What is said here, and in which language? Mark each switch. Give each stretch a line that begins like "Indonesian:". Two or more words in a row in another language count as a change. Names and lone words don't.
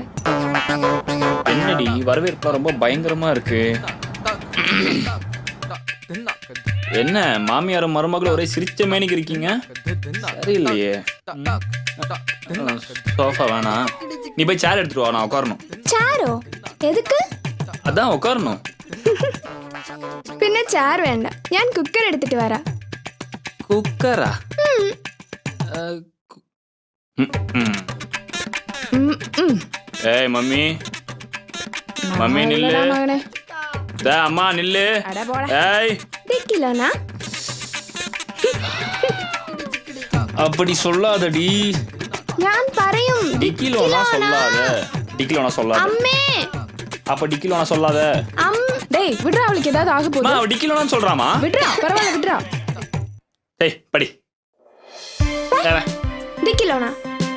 Tamil: என்னடி வரவேற்பா ரொம்ப பயங்கரமா இருக்கு. என்ன மாமியாரும் மருமகளும் ஒரே சிரிச்ச மேனிக்கு இருக்கீங்க? சரியில்லையே. சோஃபா வேணாம், நீ போய் சேர் எடுத்துட்டு வா, நான் உட்காரணும். சேரோ? எதுக்கு? அதான் உட்காரணும்.
Malayalam: പിന്നെ ചേർ വേണ്ട, ഞാൻ കുക്കർ എടുത്തിട്ട് വരാം.
Tamil: குக்கரா? ஏய் மம்மி, மம்மி நில்லு. மகனே, அம்மா நில்லு. ஏய் டிக்கிலோனா? அப்படி சொல்லாதடி.
Malayalam: ഞാൻ പറയും
Tamil: டிக்கிலோனா சொல்லாத. டிக்கிலோனா சொல்லாத. அம்மே. அப்ப டிக்கிலோனா சொல்லாத. டேய் விட்றா, அவளுக்கு ஏதாவது ஆக போகுது. அவ டிக்கிலோனான்னு சொல்றாமா? விட்றா, பரவாயில்ல விட்றா. டேய் படி. டிக்கிலோனா